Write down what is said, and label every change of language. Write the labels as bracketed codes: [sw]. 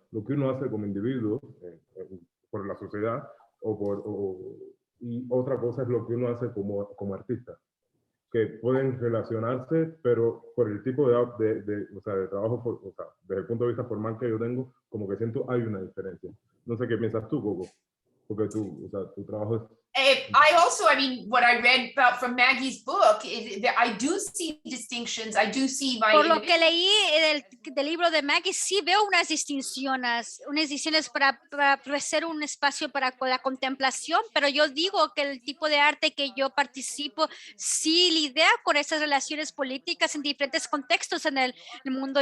[es] Lo que uno hace como individuo, por la sociedad, y otra cosa es lo que uno hace como artista, que pueden relacionarse, pero por el tipo o sea, de trabajo, o sea, desde el punto de vista formal que yo tengo, como que siento hay una diferencia. No sé qué piensas tú, Coco, porque o sea, tu trabajo es... [en] I also, I mean, what I read about from Maggie's book, I do see distinctions. I do see my. [es] por lo que leí del libro de Maggie, sí veo unas distinciones para ofrecer un espacio para la contemplación, pero yo digo que el tipo de arte que yo participo sí lidia con esas relaciones políticas en diferentes contextos en el mundo.